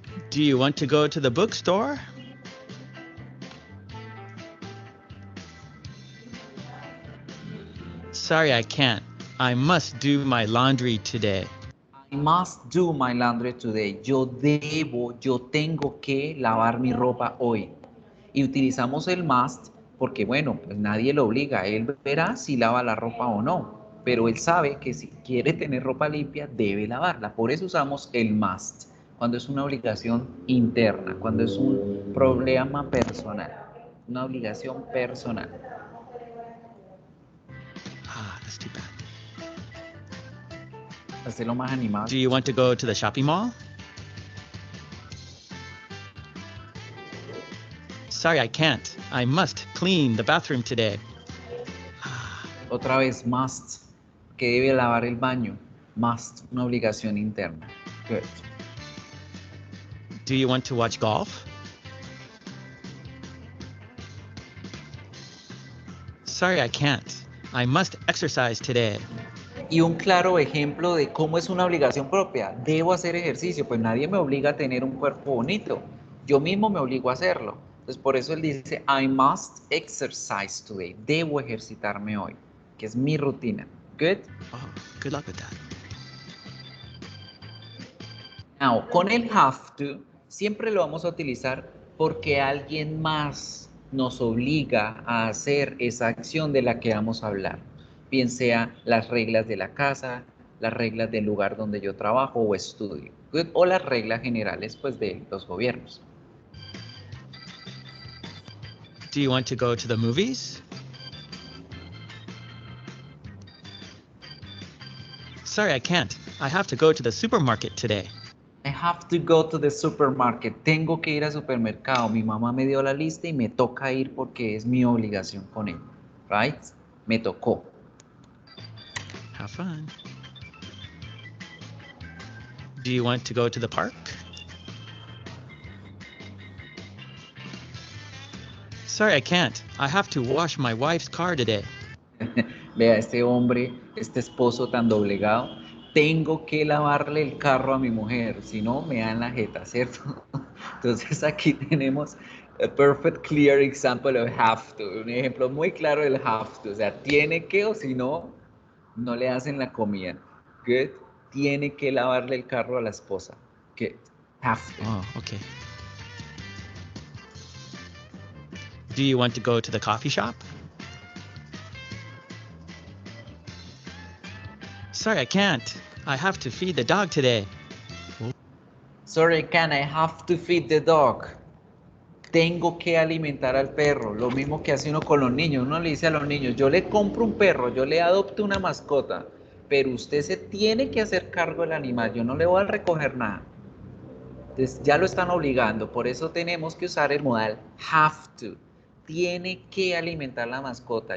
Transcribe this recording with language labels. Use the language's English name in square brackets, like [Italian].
[English] Do you want to go to the bookstore? Sorry, I can't. I must do my laundry today. I must do my laundry today. [Spanish] Yo tengo que lavar mi ropa hoy. Y utilizamos el must porque, bueno, pues nadie lo obliga. Él verá si lava la ropa o no. Pero él sabe que si quiere tener ropa limpia, debe lavarla. Por eso usamos el must. Cuando es una obligación interna, cuando es un problema personal. Una obligación personal. [English] Ah, that's too bad. [Spanish] Hacerlo más animado. [English] Do you want to go to the shopping mall? Sorry, I can't. I must clean the bathroom today. [Spanish] Otra vez, must. Que debe lavar el baño. Must, una obligación interna. [English] Good. Do you want to watch golf? Sorry, I can't. I must exercise today. [Spanish] Y un claro ejemplo de cómo es una obligación propia. Debo hacer ejercicio, pues nadie me obliga a tener un cuerpo bonito. Yo mismo me obligo a hacerlo. Entonces por eso él dice, [English] I must exercise today. [Spanish] Debo ejercitarme hoy, que es mi rutina. [English] Good. Oh, good luck with that. [Spanish] Now, con el have to, siempre lo vamos a utilizar porque alguien más nos obliga a hacer esa acción de la que vamos a hablar. Bien sea las reglas de la casa, las reglas del lugar donde yo trabajo o estudio, good, o las reglas generales pues, de los gobiernos. [English] Do you want to go to the movies? Sorry, I can't. I have to go to the supermarket today. I have to go to the supermarket. [Spanish] Tengo que ir al supermercado. Mi mamá me dio la lista y me toca ir porque es mi obligación con él. [English] Right? [Spanish] Me tocó. [English] Have fun. Do you want to go to the park? Sorry, I can't. I have to wash my wife's car today. [Spanish] Vea, este hombre, este esposo tan doblegado, tengo que lavarle el carro a mi mujer, si no me dan la jeta, ¿cierto? Entonces aquí tenemos [English] a perfect clear example of have to, [Spanish] un ejemplo muy claro del have to, o sea, tiene que o si no, no le hacen la comida. Good. Tiene que lavarle el carro a la esposa. Good. Have to. [English] Oh, okay. Do you want to go to the coffee shop? Sorry, I can't. I have to feed the dog today. Sorry, can I have to feed the dog? [Spanish] Tengo que alimentar al perro. Lo mismo que hace uno con los niños. Uno le dice a los niños, yo le compro un perro, yo le adopto una mascota, pero usted se tiene que hacer cargo del animal. Yo no le voy a recoger nada. Entonces ya lo están obligando. Por eso tenemos que usar el modal have to. Tiene que alimentar la mascota.